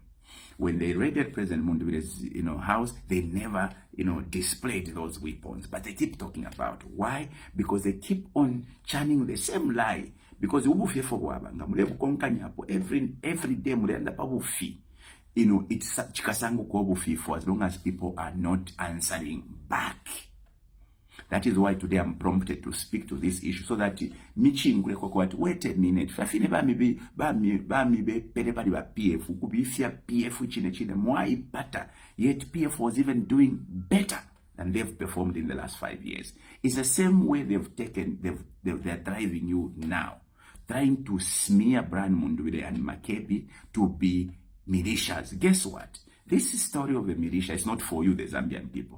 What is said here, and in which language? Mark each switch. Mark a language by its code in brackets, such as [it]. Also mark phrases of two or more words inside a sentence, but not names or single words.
[en] When they raided President Mundubire's, house, they never, displayed those weapons. But they keep talking about why? Because they keep on chanting the same lie. Because every day [bem] mulenda pabufi. [en] It's [bem] chikasangu kwa bufi [en] for as long as people are not answering back. That is why today I'm prompted to speak to this issue so that [bem] michingule kwa [en] wait a minute. [bem] Fafine ba mi be pele pali ba PF ukubifia PF chine mwai pata. [en] Yet PF was even doing better than they've performed in the last 5 years. It's the same way they're driving you now, trying to smear Brian Mundubire and Makebi to be militias. Guess what? This story of the militia is not for you, the Zambian people.